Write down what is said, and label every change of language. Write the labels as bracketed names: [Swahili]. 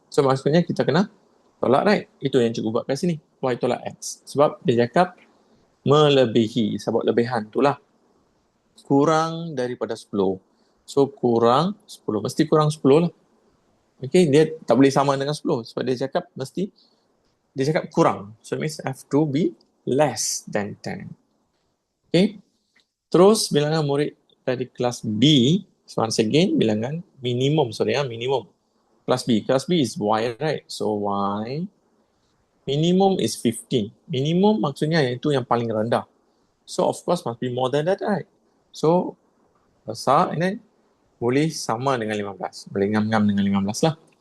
[Malay] So, maksudnya kita kena tolak, right? Itu yang cikgu buat kat sini. Y tolak X. Sebab dia cakap melebihi. Sebab lebihan itulah. Kurang daripada 10. So, kurang 10. Mesti kurang 10 lah. Okay, dia tak boleh sama dengan 10. Sebab dia cakap mesti dia cakap kurang. [English] So, it means have to be less than 10. [Malay] Okay. Terus, bilangan murid dari kelas B, [English] so once again, [Malay] bilangan minimum. Minimum. Kelas B. [English] Kelas B is Y, right? So, Y. Minimum is 15. [Malay] Minimum maksudnya itu yang paling rendah. [English] So, of course, must be more than that, right? [Malay] So, besar, [English] and then [Malay] boleh sama dengan 15. Boleh ngam-ngam dengan 15 lah.